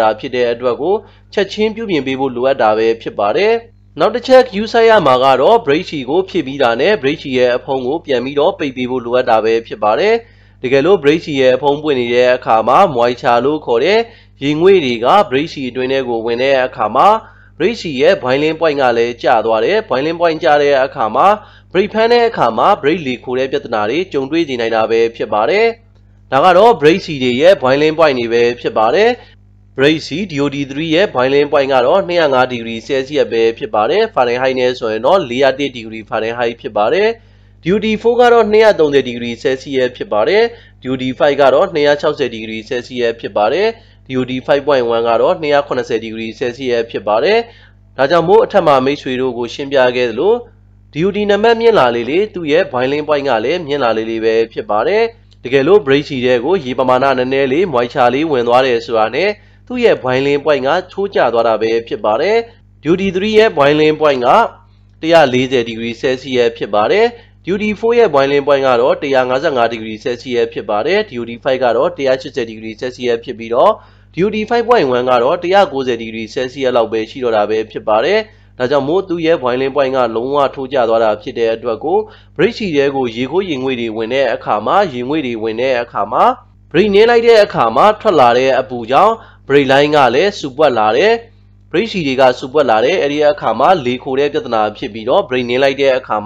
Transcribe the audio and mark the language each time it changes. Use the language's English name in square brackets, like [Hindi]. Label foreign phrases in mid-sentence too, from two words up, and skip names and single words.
[Burmese] တာဖြစ်တဲ့အတွက်ကိုချက်ချင်းပြုပြင်ပေးဖို့လိုအပ်တာပဲဖြစ်ပါတယ်နောက်တစ်ချက် use ရမှာကတော့ brake ရှည်ကိုဖြည့်ပြီးတာနဲ့ brake ရှည်ရဲ့အဖုံးကိုပြန်ပြီးတော့ပိတ်ပေးဖို့လိုအပ်တာပဲဖြစ်ပါတယ်တကယ်လို့ brake ရှည်ရဲ့အဖုံးပွင့်နေတဲ့အခါမှာ moisture လို့ခေါ်တဲ့ရေငွေ့တွေက brake ရှည်အတွင်းထဲကိုဝင်တဲ့အခါမှာ brake ရှည်ရဲ့ [English] boiling point [Burmese] ကလည်းကျသွားတယ် [English] boiling point [Burmese] ကျတဲ့အခါမှာ brake ဖမ်းတဲ့အခါမှာ brake လေခိုတဲ့ပြဿနာတွေကြုံတွေ့နေနိုင်တာပဲဖြစ်ပါတယ် ဒါကတော့ brake ရှည်တွေရဲ့ [English] boiling point [Burmese] တွေပဲဖြစ်ပါတယ် brake ရှည် DOT3 ရဲ့ [English] boiling point [Burmese] ကတော့205 [English] degree Celsius [Burmese] ပဲဖြစ်ပါတယ် Fahrenheit နဲ့ဆိုရင်တော့401 [English] degree Fahrenheit [Burmese] ဖြစ်ပါတယ် DOT4 ကတော့230 [English] degree Celsius [Burmese] ဖြစ်ပါတယ် DOT5 ကတော့260 [English] degree Celsius [Burmese] ဖြစ်ပါတယ် DOT5.1 ကတော့280 [English] degree Celsius [Burmese] ဖြစ်ပါတယ်ဒါ ကြောင့်မို့အထက်မှာမိတ်ဆွေတို့ကိုရှင်းပြခဲ့သလို DOT နံပါတ်မြင့်လာလေသူ့ရဲ့ [English] boiling point [Burmese] ကလည်းမြင့်လာလေပဲဖြစ်ပါတယ်တကယ်လို့ brake ရှည်တွေကိုရေပမာဏနည်းနည်းလေး moisture လေးဝင်သွားတယ်ဆိုတာနဲ့သူ့ရဲ့ [English] boiling point [Burmese] ကချိုးကျသွားတာပဲဖြစ်ပါတယ် DOT3 ရဲ့ [English] boiling point [Burmese] က140 [English] degree Celsius [Burmese] ဖြစ်ပါတယ် DOT4 ရဲ့ [English] boiling point [Burmese] ကတော့155 [English] degree Celsius [Burmese] ဖြစ်ပါတယ် DOT5 ကတော့180 [English] degree Celsius [Burmese] ဖြစ်ပြီးတော့ DOT5.1 ကတော့190 [English] degree Celsius [Burmese] လောက်ပဲရှိတော့တာပဲဖြစ်ပါတယ်ဒါကြောင့်မို့သူ့ရဲ့ [English] boiling point [Burmese] ကလုံးဝထိုးကျသွားတာဖြစ်တဲ့အတွက်ကို brake ရှည်တွေကိုရေခိုးရေငွေ့တွေဝင်တဲ့အခါမှာရေငွေ့တွေဝင်တဲ့အခါမှာ brake န င်းလိုက်တဲ့အခါမှာထွက်လာတဲ့အပူကြောင့် [English] brake line [Burmese] ကလည်းစူပွက်လာတယ် brake ရှည်တွေကစူပွက်လာတယ်အဲ့ဒီအခါမှာလေခိုတဲ့ပြဿနာဖြစ်ပြီးတော့ brake နင်းလိုက်တဲ့အခါမှာ